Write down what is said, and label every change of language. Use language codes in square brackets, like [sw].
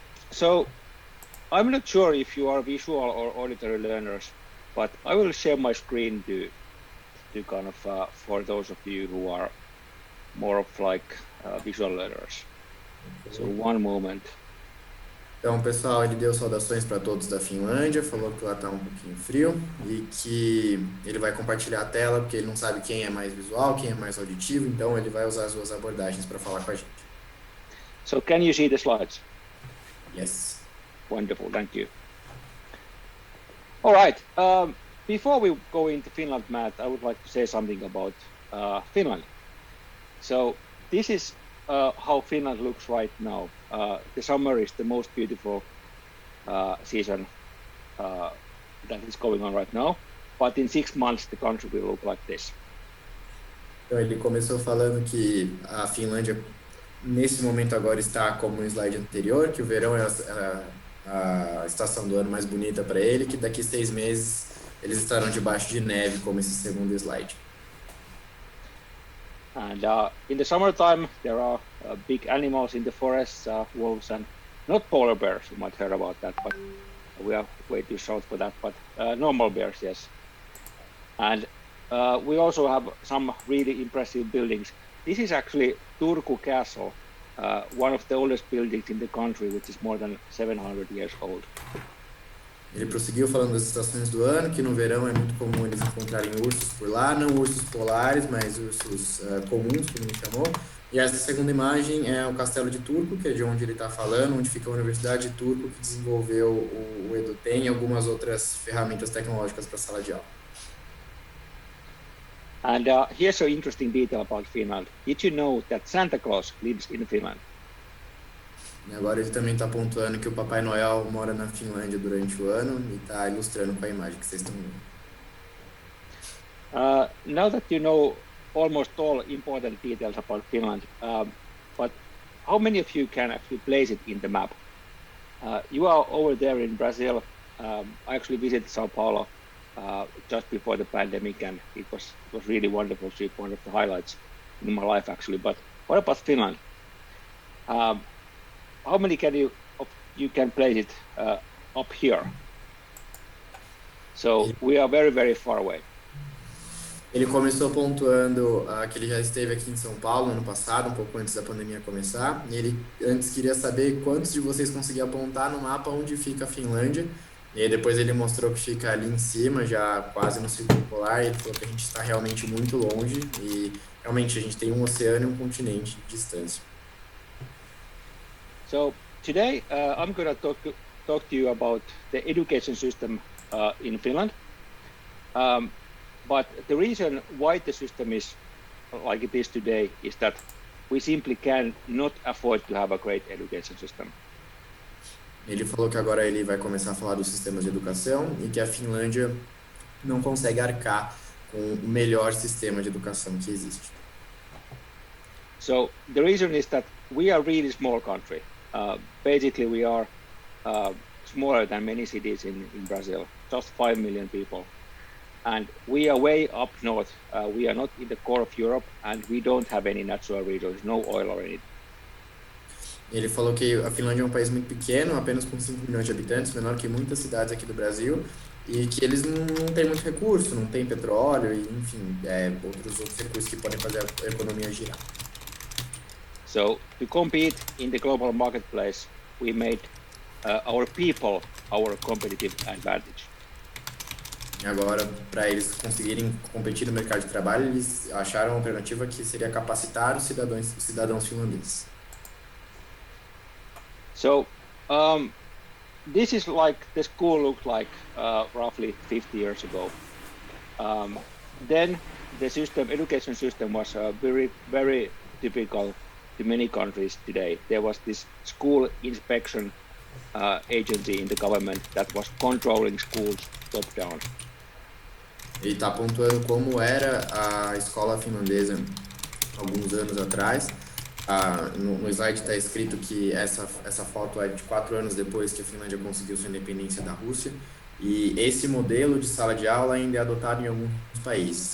[en] So, I'm not sure if you are visual or auditory learners, but I will share my screen to to kind of for those of you who are more of like visual learners. So one moment. [pt] Então, pessoal, ele deu saudações para todos da Finlândia, falou que lá tá um pouquinho frio e que ele vai compartilhar a tela porque ele não sabe quem é mais visual, quem é mais auditivo, então ele vai usar as duas abordagens para falar com a gente. [en] So can you see the slides? Yes. Wonderful, thank you. All right. Before we go into Finland, Matt, I would like to say something about Finland. So this is how Finland looks right now. The summer is the most beautiful season that is going on right now. But in 6 months, the country will look like this. [pt] Então ele começou falando que a Finlândia, nesse momento agora, está como no slide anterior, que o verão é a estação do ano mais bonita para ele, que daqui 6 meses eles estarão debaixo de neve, como esse segundo slide. [en] And in the summertime, there are big animals in the forests, wolves and not polar bears. You might hear about that, but we are way too short for that. But normal bears, yes. And we also have some really impressive buildings. This is actually Turku Castle, one of the oldest buildings in the country, which is more than 700 years old. [pt] Ele prosseguiu falando das estações do ano, que no verão é muito comum eles encontrarem ursos por lá, não ursos polares, mas ursos comuns, como ele chamou. E essa segunda imagem é o Castelo de Turku, que é de onde ele está falando, onde fica a Universidade de Turku, que desenvolveu o EduTem e algumas outras ferramentas tecnológicas para a sala de aula. [en] And here's an interesting detail about Finland. Did you know that Santa Claus lives in Finland? [pt] E agora ele também está pontuando que o Papai Noel mora na Finlândia durante o ano e está ilustrando com a imagem que vocês estão vendo. [en] Now that you know almost all important details about Finland, but how many of you can actually place it in the map? You are over there in Brazil. I actually visited Sao Paulo just before the pandemic, and it was really wonderful trip, one of the highlights in my life actually. But what about Finland? How many you can place it up here? So we are very, very far away. [pt] Ele começou pontuando que ele já esteve aqui em São Paulo no ano passado, um pouco antes da pandemia começar. E ele antes queria saber quantos de vocês conseguiam apontar no mapa onde fica a Finlândia. E aí depois ele mostrou que fica ali em cima, já quase no Círculo Polar. E ele falou que a gente está realmente muito longe e realmente a gente tem um oceano e um continente de distância. [en] So today I'm going to talk to you about the education system in Finland. But the reason why the system is like it is today is that we simply cannot afford to have a great education system. [pt] Ele falou que agora ele vai começar a falar dos sistemas de educação e que a Finlândia não consegue arcar com o melhor sistema de educação que existe. [en] So the reason is that we are a really small country. Basically, we are smaller than many cities in Brazil, just 5 million people. And we are way up north. We are not in the core of Europe, and we don't have any natural resources, no oil or anything. [pt] Ele falou que a Finlândia é um país muito pequeno, apenas com 5 milhões de habitantes, menor que muitas cidades aqui do Brasil, e que eles não têm muito recurso, não tem petróleo, e enfim, outros recursos que podem fazer a economia girar. [en] So to compete in the global marketplace, we made our people our competitive advantage. [pt] E agora, para eles conseguirem competir no mercado de trabalho, eles acharam uma alternativa que seria capacitar os cidadãos finlandeses. [en] So this is like the school looked like roughly 50 years ago. Then the education system was very, very typical to many countries today. There was this school inspection agency in the government that was controlling schools top down. [pt] Ele está pontuando como era a escola finlandesa alguns anos atrás. No slide está escrito que essa foto é de 4 anos depois que a Finlândia conseguiu sua independência da Rússia. E esse modelo de sala de aula ainda é adotado em alguns países.